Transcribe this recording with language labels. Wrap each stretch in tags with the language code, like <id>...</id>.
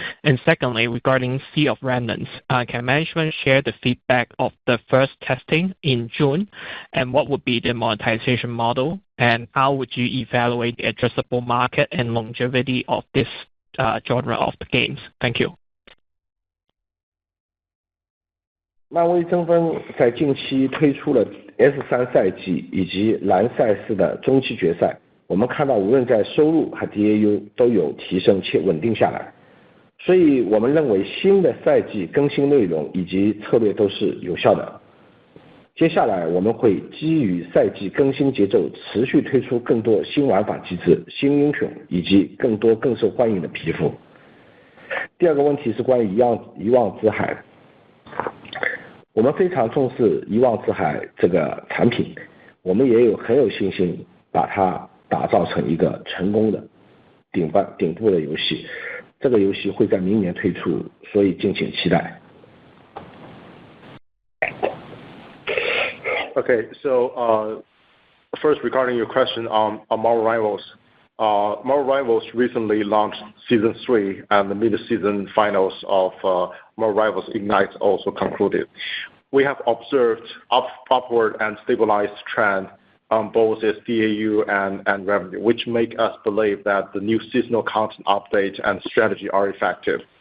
<en>And secondly, regarding Sea of Remnants, can management share the feedback of the first testing in June? And what would be the monetization model? And how would you evaluate the addressable market and longevity of this genre of the games? Thank you.</en> <zh>漫威争锋在近期推出了 S3 赛季以及蓝赛事的中期决赛，我们看到无论在收入和 DAU 都有提升且稳定下来，所以我们认为新的赛季更新内容以及策略都是有效的。接下来我们会基于赛季更新节奏持续推出更多新玩法机制、新英雄以及更多更受欢迎的皮肤。第二个问题是关于遗忘之海，我们非常重视遗忘之海这个产品，我们也很有信心把它打造成一个成功的顶部的游戏。这个游戏会在明年推出，所以敬请期待。</zh> <en>Okay, so first regarding your question on Marvel Rivals. Marvel Rivals recently launched Season 3 and the mid-season finals of Marvel Rivals Ignite also concluded. We have observed upward and stabilized trend on both its DAU and revenue, which make us believe that the new seasonal content update and strategy are effective.</en>